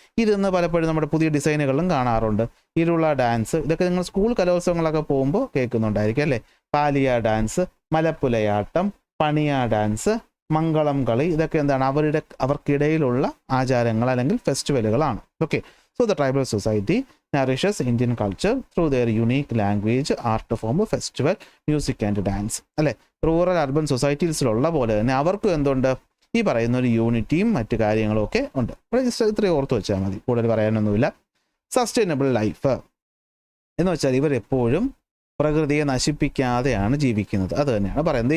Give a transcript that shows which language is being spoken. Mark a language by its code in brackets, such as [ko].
[ml] ഇതൊന്ന് പലപ്പോഴും നമ്മുടെ പുതിയ ഡിസൈനുകളിലും കാണാറുണ്ട്. ഇരുള ഡാൻസ്, ഇതൊക്കെ നിങ്ങൾ സ്കൂൾ കലോത്സവങ്ങളൊക്കെ പോകുമ്പോൾ കേൾക്കുന്നുണ്ടായിരിക്കും അല്ലേ. പാലിയ ഡാൻസ്, മലപ്പുലയാട്ടം, പണിയ ഡാൻസ്, മംഗളം കളി, ഇതൊക്കെ എന്താണ്? അവർക്കിടയിലുള്ള ആചാരങ്ങൾ അല്ലെങ്കിൽ ഫെസ്റ്റിവലുകളാണ്. Okay, [en] So the tribal society nourishes Indian culture through their unique language, art form, festival, music and dance. [ml] അല്ലെ, റൂറൽ അർബൻ സൊസൈറ്റീസിലുള്ള പോലെ തന്നെ അവർക്കും എന്തുണ്ട്, ഈ പറയുന്ന ഒരു യൂണിറ്റിയും മറ്റു കാര്യങ്ങളും ഒക്കെ ഉണ്ട്. ഇവിടെ ജസ്റ്റ് ഇത്രയും ഓർത്ത് വെച്ചാൽ മതി, കൂടുതൽ പറയാനൊന്നുമില്ല. സസ്റ്റൈനബിൾ ലൈഫ് എന്ന് വെച്ചാൽ ഇവരെപ്പോഴും പ്രകൃതിയെ നശിപ്പിക്കാതെയാണ് ജീവിക്കുന്നത്. അത് തന്നെയാണ് പറയുന്നത്.